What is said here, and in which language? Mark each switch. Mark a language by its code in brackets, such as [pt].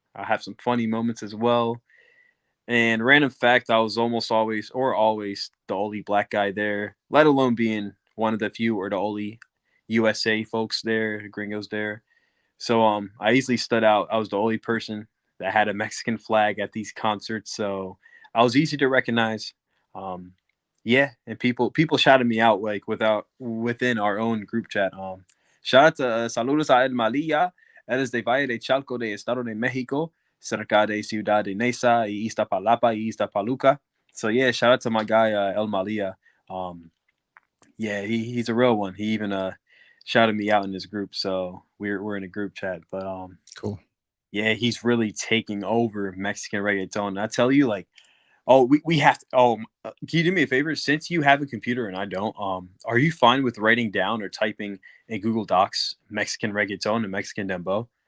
[en] I have some funny moments as well. And random fact, I was always the only black guy there, let alone being one of the few or the only USA folks there, gringos there. So I easily stood out. I was the only person that had a Mexican flag at these concerts, so I was easy to recognize. Um, yeah, and people shouted me out like within our own group chat. Shout out to [es] saludos a [en] El Malia. [es] Él es de Valle de Chalco de Estado de Mexico, cerca de Ciudad de Neza y Iztapalapa y Iztapaluca. [en] So yeah, shout out to my guy El Malia. Um, yeah, he's a real one. He even shouted me out in this group, so we're in a group chat. But Cool. yeah, he's really taking over Mexican reggaeton. And I tell you, like, oh, we have to. Oh, can you do me a favor? Since you have a computer and I don't, are you fine with writing down or typing in Google Docs Mexican reggaeton and Mexican dembow?